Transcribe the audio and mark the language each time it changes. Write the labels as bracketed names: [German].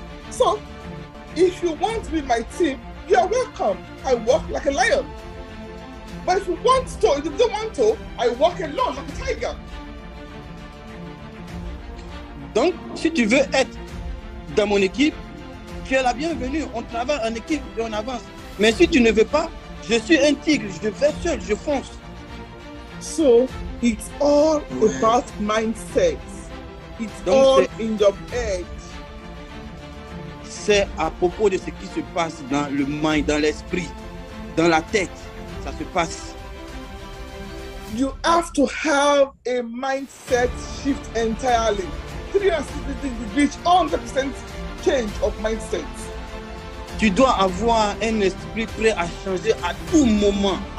[English] So, if you want to be my team, you are welcome. I walk like a lion. But if you don't want to, I walk alone like a tiger. [French] Donc, si tu veux être dans mon équipe, tu es la bienvenue. On travaille en équipe et on avance. Mais si tu ne veux pas, je suis un tigre, je vais seul, je fonce. [English] So, it's all about mindset. It's all in your head. [French] C'est à propos de ce qui se passe dans le mind, dans l'esprit, dans la tête. Ça se passe. [English] You have to have a mindset shift entirely. 360 degrees, 100% change of mindset. [French] Tu dois avoir un esprit prêt à changer à tout moment,